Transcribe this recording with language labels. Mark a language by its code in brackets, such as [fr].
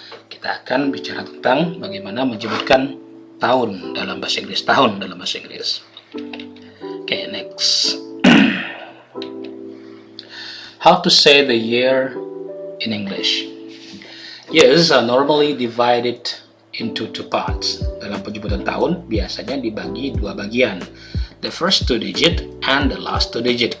[id] Kita akan bicara tentang bagaimana menyebutkan tahun dalam bahasa Inggris. Tahun dalam bahasa Inggris. [en] Okay, next. How to say the year in English. Years are normally divided into two parts. [id] Dalam penyebutan tahun, biasanya dibagi dua bagian. [en] The first two digit and the last two digit.